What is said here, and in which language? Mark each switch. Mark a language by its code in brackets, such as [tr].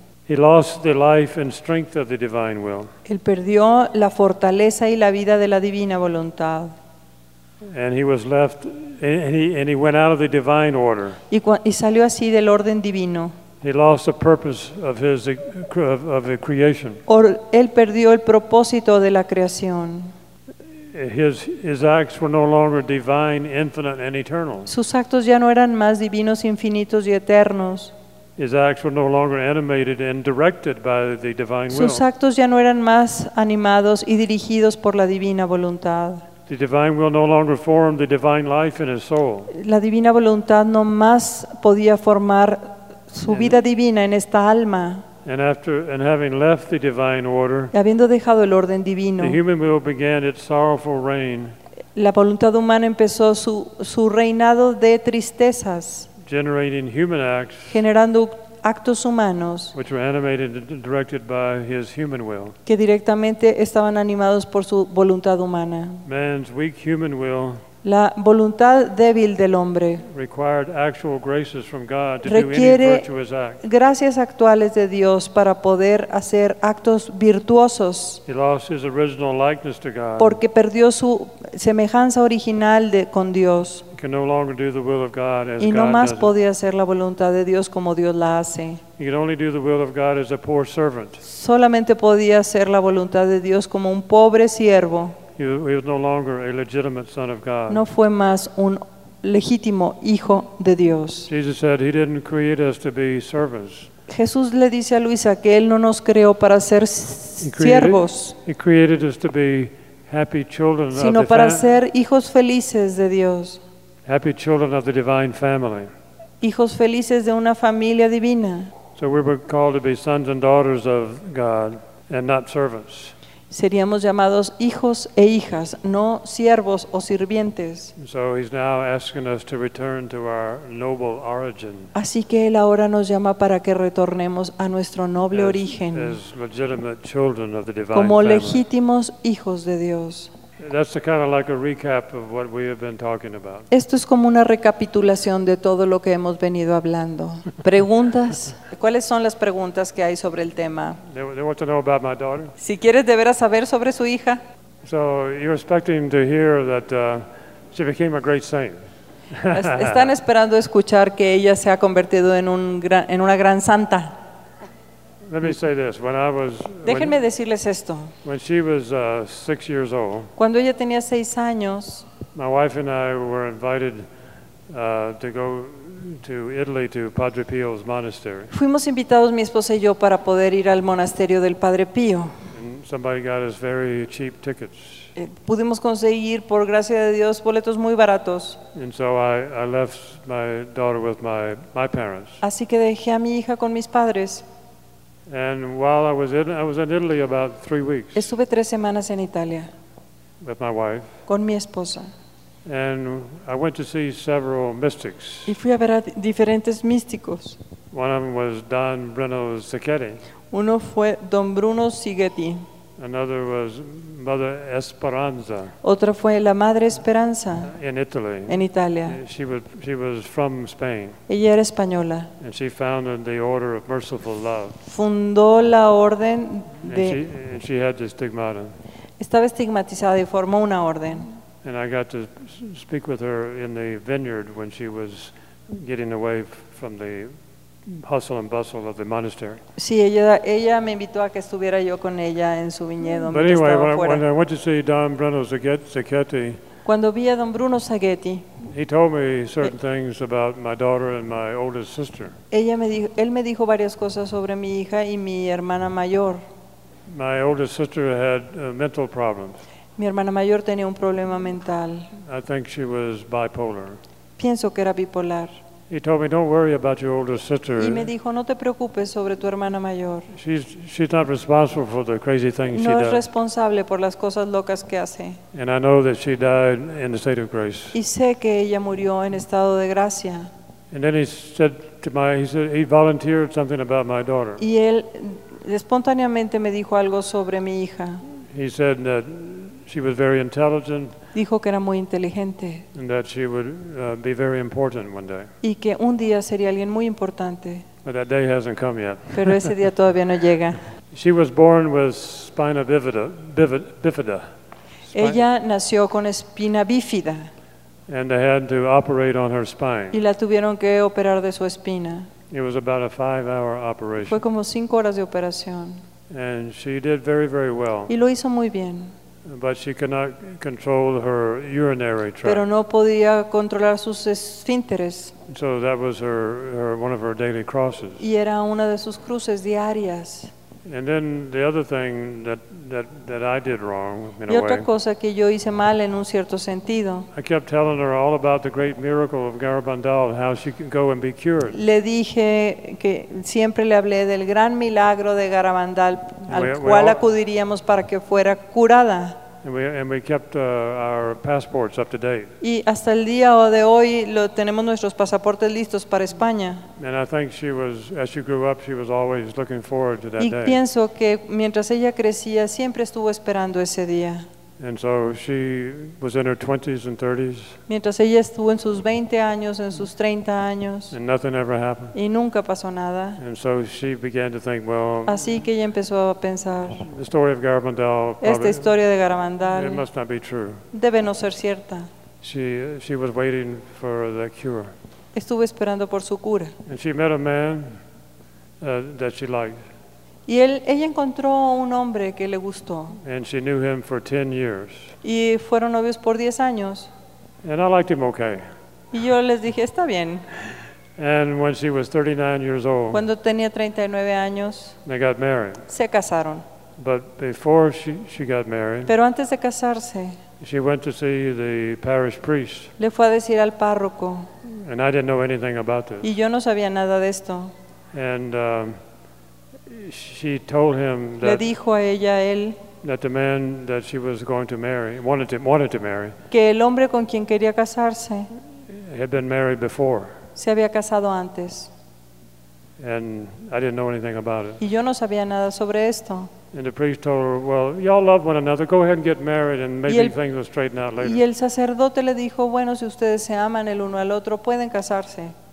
[en] He lost the life and strength of the divine will. [es] Él perdió la fortaleza y la vida de la divina voluntad. [en] And he was left, and he went out of the divine order. [es] Y salió así del orden divino. [en] He lost the purpose of his of the creation. [es] Él perdió el propósito de la creación. [en] His acts were no longer divine, infinite, and eternal. [es] Sus actos ya no eran más divinos, infinitos y eternos. [en] His acts were no longer animated and directed by the divine will. [es] Sus actos ya no eran más animados y dirigidos por la divina voluntad. [en] The divine will no longer formed the divine life in his soul. [es] La divina voluntad no más podía formar su vida divina en esta alma. [en] And having left the divine order, [es] y habiendo dejado el orden divino, [en] the human will began its sorrowful reign. [es] La voluntad humana empezó su reinado de tristezas, [en] generating human acts, [es] generando actos humanos, [en] which were animated and directed by his human will, [es] que directamente estaban animados por su voluntad humana. [en] Man's weak human will, [es] la voluntad débil del hombre, [en] required actual graces from God to [es] requiere [en] do any virtuous act. [es] Gracias actuales de Dios para poder hacer actos virtuosos. [en] He lost his original likeness to God. [es] Porque perdió su semejanza original con Dios. [en] He can no longer do the will of God as [es] y no [en] God [es] más [en] does [es] podía [en] it. [es] Hacer la voluntad de Dios como Dios la hace. [en] He can only do the will of God as a poor servant. [es] Solamente podía hacer la voluntad de Dios como un pobre siervo. [en] He was no longer a legitimate son of God. [es] No fue más un legítimo hijo de Dios. [en] Jesus said he didn't create us to be servants. [es] Jesús le dice a Luisa que él no nos creó para ser siervos. [en] He created us to be happy children of the [es] sino para ser hijos felices de Dios. [en] Happy children of the divine family. [es] Hijos felices de una familia divina. [en] So we were called to be sons and daughters of God and not servants. [es] Seríamos llamados hijos e hijas, no siervos o sirvientes. [en] So he's now asking us to return to our noble origin. [es] Así que él ahora nos llama para que retornemos a nuestro noble origen. [en] As legitimate children of the divine [es] como [en] family. [es] Legítimos hijos de Dios. [en] That's the kind of like a recap of what we have been talking about. [es] Esto es como una recapitulación de todo lo que hemos venido hablando. ¿Preguntas? ¿Cuáles son las preguntas que hay sobre el tema? [en] They want to know about my daughter. [es] Si quieres de veras saber sobre su hija. [en] So you're expecting to hear that she became a great saint. [es] Están esperando escuchar que ella se ha convertido en una gran santa. [en] Let me say this. When I was, [es] déjenme decirles esto. [en] When she was, 6 years old, [es] cuando ella tenía 6 años, [en] my wife and I were invited, to go to Italy to Padre Pio's monastery. [es] Fuimos invitados mi esposa y yo para poder ir al monasterio del Padre Pío. [en] And somebody got us very cheap tickets. [es] Pudimos conseguir, por gracia de Dios, boletos muy baratos. [en] And so I left my daughter with my parents. [es] Así que dejé a mi hija con mis padres. [en] And while I was in Italy about 3 weeks. [es] Estuve 3 semanas en Italia. [en] With my wife. [es] Con mi esposa. [en] And I went to see several mystics. [es] Y fui a ver a diferentes místicos. [en] One of them was Don Bruno Sacchetti. [es] Uno fue Don Bruno Sacchetti. [en] Another was Mother Esperanza. [es] Otra fue la Madre Esperanza. [en] In Italy. [es] En Italia. [en] She was from Spain. [es] Ella era española. [en] And she founded the Order of Merciful Love. [es] Fundó la orden de. [en] And she had the stigmata. [es] Estaba estigmatizada y formó una orden. [en] And I got to speak with her in the vineyard when she was getting away from the hustle and bustle of the monastery. [es] Sí, ella me invitó a que estuviera yo con ella en su viñedo. [en] But anyway, when I went to see Don Bruno Sacchetti, [es] cuando vi a Don Bruno Sacchetti, [en] he told me certain things about my daughter and my oldest sister. [es] Él me dijo varias cosas sobre mi hija y mi hermana mayor. [en] My oldest sister had mental problems. [es] Mi hermana mayor tenía un problema mental. [en] I think she was bipolar. [es] Pienso que era bipolar. [en] He told me, "Don't worry about your older sister." [es] Y me dijo, "No te preocupes sobre tu hermana mayor." [en] She's not responsible for the crazy things [es] no [en] she does. [es] No es responsable por las cosas locas que hace. [en] And I know that she died in the state of grace. [es] Y sé que ella murió en estado de gracia. [en] And then he said to my, he volunteered something about my daughter. [es] Y él espontáneamente me dijo algo sobre mi hija. [en] He said that she was very intelligent. [es] Dijo que era muy inteligente. [en] And that she would be very important one day. [es] Y que un día sería alguien muy importante. [en] But that day hasn't come yet. [es] Pero ese día todavía no llega. [en] She was born with spina bifida. [es] Ella nació con espina bífida. [en] And they had to operate on her spine. [es] Y la tuvieron que operar de su espina. [en] It was about a 5-hour operation. [es] Fue como 5 horas de operación. [en] And she did very, very well. [es] Y lo hizo muy bien. [en] But she could not control her urinary tract. [es] Pero no podía controlar sus esfínteres. [en] So that was one of her daily crosses. [es] Y era una de sus cruces diarias. [en] And then the other thing that I did wrong, in [es] y otra cosa que yo hice mal en un cierto sentido. [en] I kept telling her all about the great miracle of Garabandal, how she could go and be cured. [es] Le dije que siempre le hablé del gran milagro de Garabandal, al cual acudiríamos para que fuera curada. [en] And we kept our passports up to date. [es] Y hasta el día de hoy lo tenemos nuestros pasaportes listos para España. [en] And I think she was, as she grew up, she was always looking forward to that [es] y [en] day. [es] Y pienso que mientras ella crecía siempre estuvo esperando ese día. [en] And so she was in her 20s and 30s. [es] Mientras ella estuvo en sus 20 años, en sus 30 años. [en] And nothing ever happened. [es] Y nunca pasó nada. [en] And so she began to think, well. [es] Así que ella empezó a pensar. [en] The story of Garabandal. [es] Esta historia de Garabandal. [en] It must not be true. [es] Debe no ser cierta. [en] She was waiting for the cure. [es] Estuvo esperando por su cura. [en] And she met a man that she liked. [es] Y ella encontró un hombre que le gustó. [en] And she knew him for 10 years. [es] Y fueron novios por 10 años. [en] And I liked him okay. [es] Y yo les dije, está bien. [en] And when she was 39 years old, [es] cuando tenía 39 años, [en] they got married. [es] Se casaron. [en] But before she got married, [es] pero antes de casarse, [en] she went to see the parish priest. [es] Le fue a decir al párroco. [en] And I didn't know anything about this. [es] Y yo no sabía nada de esto. [en] And she told him that, [es] le dijo a ella, él, [en] that the man that she was going to marry wanted to marry, [es] que el hombre con quien quería casarse, [en] had been married before, [es] se había casado antes, [en] and I didn't know anything about it. [es] Y yo no sabía nada sobre esto. [en] And the priest told her, well, y'all love one another, go ahead and get married and maybe things will straighten out later. [es] Y el sacerdote le dijo, bueno, si ustedes se aman el uno al otro pueden casarse.